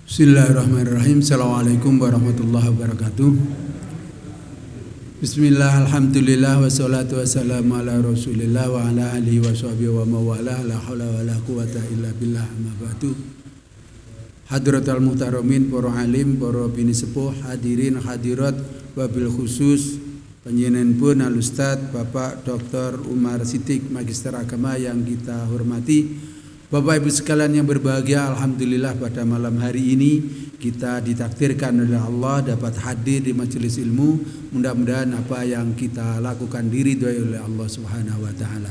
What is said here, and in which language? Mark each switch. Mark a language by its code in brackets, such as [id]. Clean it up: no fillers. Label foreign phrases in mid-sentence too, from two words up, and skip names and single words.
[ar] بسم الله الرحمن الرحيم. السلام عليكم ورحمة الله وبركاته. بسم الله، الحمد لله، والصلاة والسلام على رسول الله وعلى آله وصحبه وموالاه. لا حول ولا قوة إلا بالله، أما بعد. حضرة المحترمين, [id] para alim, para [jv] bini sepuh, [ar] الحاضرين الحاضرات, وبالخصوص [id] panjenenganipun Al Ustaz Bapak Dr. Umar Siddiq, Magister Agama yang kita hormati. Bapak Ibu sekalian yang berbahagia, alhamdulillah pada malam hari ini kita ditakdirkan oleh Allah dapat hadir di majelis ilmu. Mudah-mudahan apa yang kita lakukan diridhoi oleh Allah [ar] سبحانه وتعالى.